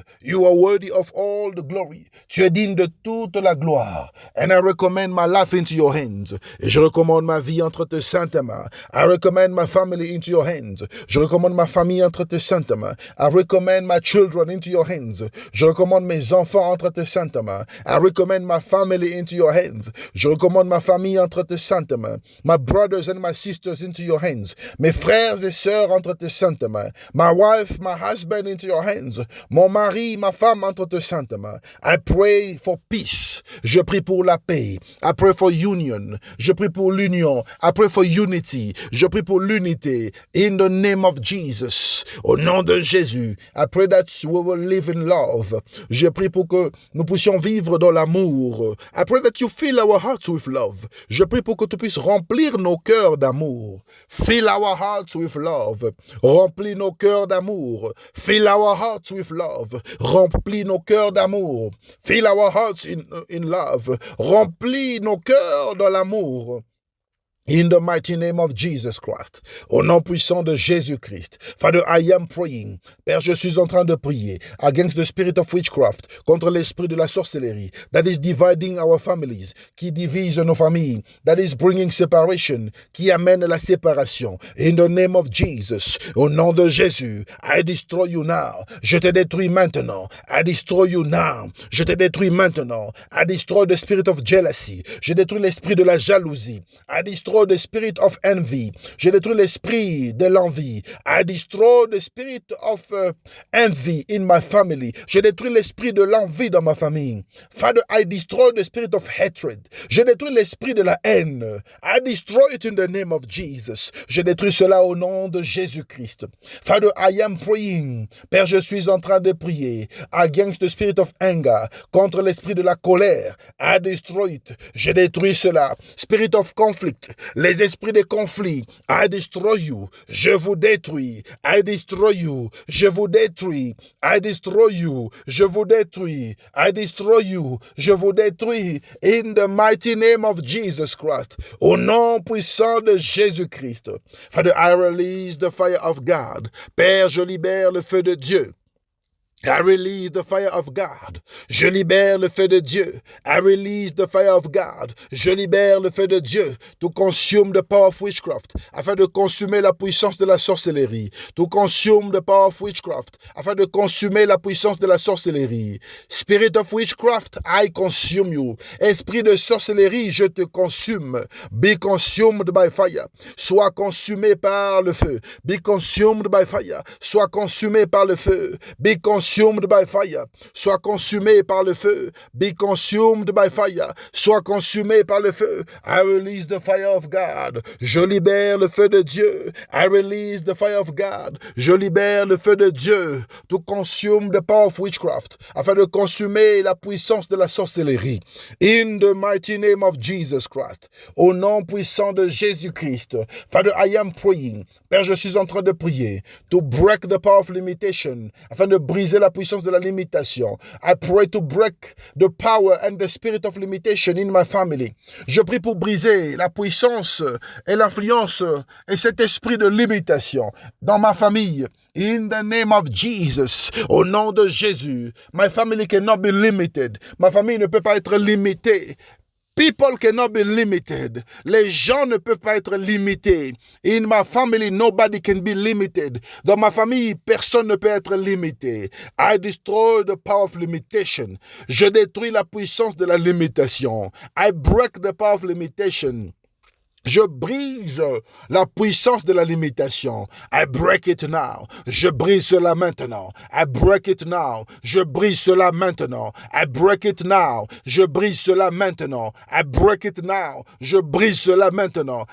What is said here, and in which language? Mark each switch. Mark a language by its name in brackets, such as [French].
[English] You are worthy of all the glory. [French] Tu es digne de toute la gloire. [English] And I recommend my life into your hands. [French] Et je recommande ma vie entre tes saintes mains. [English] I recommend my family into your hands. [French] Je recommande ma famille entre tes saintes mains. [English] I recommend my children into your hands. [French] Je recommande mes enfants entre tes saintes mains. [English] I recommend my family into your hands. [French] Je recommande ma famille entre tes saintes mains. [English] My brothers and my sisters into your hands. [French] Mes frères et sœurs entre tes saintes mains. [English] My wife, my husband into your hands. [French] Mon mari, ma femme entre tes saintes mains. [English] I pray for peace. [French] Je prie pour la paix. [English] I pray for union. [French] Je prie pour l'union. [English] I pray for unity. [French] Je prie pour l'unité. [English] In the name of Jesus. [French] Au nom de Jésus. [English] I pray that we will live in love. [French] Je prie pour que nous puissions vivre dans l'amour. [English] I pray that you fill our hearts with love. [French] Je prie pour que tu puisses remplir nos cœurs d'amour. [English] Fill our hearts with love. [French] Remplis nos cœurs d'amour. [English] Fill our hearts with love. [French] Remplis nos cœurs d'amour. [English] Fill our hearts in love. [French] Remplis nos cœurs dans l'amour. [English] In the mighty name of Jesus Christ, [French] au nom puissant de Jésus-Christ. [English] Father, I am praying. [French] Père, je suis en train de prier [English] against the spirit of witchcraft, [French] contre l'esprit de la sorcellerie [English] that is dividing our families, [French] qui divise nos familles, [English] that is bringing separation, [French] qui amène la séparation. [English] In the name of Jesus, [French] au nom de Jésus, [English] I destroy you now. [French] Je te détruis maintenant. [English] I destroy you now. [French] Je te détruis maintenant. [English] I destroy the spirit of jealousy. [French] Je détruis l'esprit de la jalousie. [English] I destroy the spirit of envy. [French] Je détruis l'esprit de l'envie. [English] I destroy the spirit of envy in my family. [French] Je détruis l'esprit de l'envie dans ma famille. [English] Father, I destroy the spirit of hatred. [French] Je détruis l'esprit de la haine. [English] I destroy it in the name of Jesus. [French] Je détruis cela au nom de Jésus-Christ. [English] Father, I am praying. [French] Père, je suis en train de prier [English] against the spirit of anger, [French] contre l'esprit de la colère. [English] I destroy it. [French] Je détruis cela. [English] Spirit of conflict. [French] Les esprits de conflit, [English] I destroy you, [French] je vous détruis, I destroy you, je vous détruis, I destroy you, je vous détruis, I destroy you, je vous détruis, [English] in the mighty name of Jesus Christ, [French] au nom puissant de Jésus-Christ. [English] Father, I release the fire of God. [French] Père, je libère le feu de Dieu. [English] I release the fire of God. [French] Je libère le feu de Dieu. [English] I release the fire of God. [French] Je libère le feu de Dieu. [English] To consume the power of witchcraft. [French] Afin de consumer la puissance de la sorcellerie. [English] To consume the power of witchcraft. [French] Afin de consumer la puissance de la sorcellerie. [English] Spirit of witchcraft, I consume you. [French] Esprit de sorcellerie, je te consume. [English] Be consumed by fire. [French] Sois consumé par le feu. [English] Be consumed by fire. [French] Sois consumé par le feu. [English] Be consumed by fire, [French] sois consumé par le feu. [English] Be consumed by fire, [French] sois consumé par le feu. [English] I release the fire of God. [French] Je libère le feu de Dieu. [English] I release the fire of God. [French] Je libère le feu de Dieu. [English] To consume the power of witchcraft, [French] afin de consumer la puissance de la sorcellerie. [English] In the mighty name of Jesus Christ, [French] au nom puissant de Jésus-Christ. [English] Father, I am praying. [French] Père, je suis en train de prier. [English] To break the power of limitation, [French] afin de briser la puissance de la limitation. [English] I pray to break the power and the spirit of limitation in my family. [French] Je prie pour briser la puissance et l'influence et cet esprit de limitation dans ma famille. [English] In the name of Jesus, [French] au nom de Jésus, [English] my family cannot be limited. [French] Ma famille ne peut pas être limitée. [English] People cannot be limited. [French] Les gens ne peuvent pas être limités. [English] In my family, nobody can be limited. [French] Dans ma famille, personne ne peut être limité. [English] I destroy the power of limitation. [French] Je détruis la puissance de la limitation. [English] I break the power of limitation. [French] Je brise la puissance de la limitation. [English] I break it now. [French] Je brise cela maintenant. [English] I break it now. [French] Je brise cela maintenant. [English] I break it now. [French] Je brise cela maintenant. [English] I break it now. [French] Je brise cela maintenant.